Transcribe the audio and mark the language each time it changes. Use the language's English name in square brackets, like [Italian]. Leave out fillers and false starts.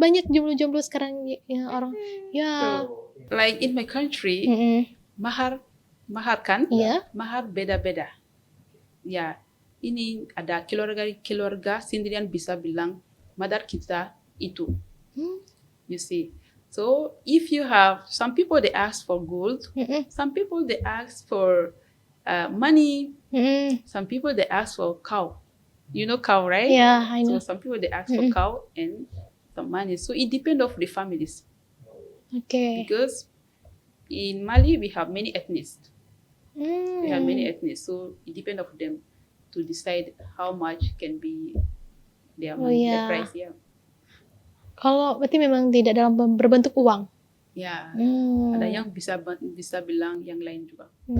[Indonesian] Banyak jomblo-jomblo sekarang ya orang. Ya. [English] Like in my country, mahar kan? [Indonesian] Iya. Mahar beda-beda. Ya, ini ada keluarga sendirian bisa bilang madar kita itu. [English] You see. So if you have some people they ask for gold, some people they ask for money, some people they ask for cow. You know cow, right? Yeah, I know. So some people they ask for cow and some money. So it depends of the families. Okay. Because in Mali we have many ethnics. We have many ethnics, so it depends of them to decide how much can be their money, the price. Yeah. [Indonesian] Kalau berarti memang tidak dalam berbentuk uang. Ya, ada yang bisa bilang yang lain juga.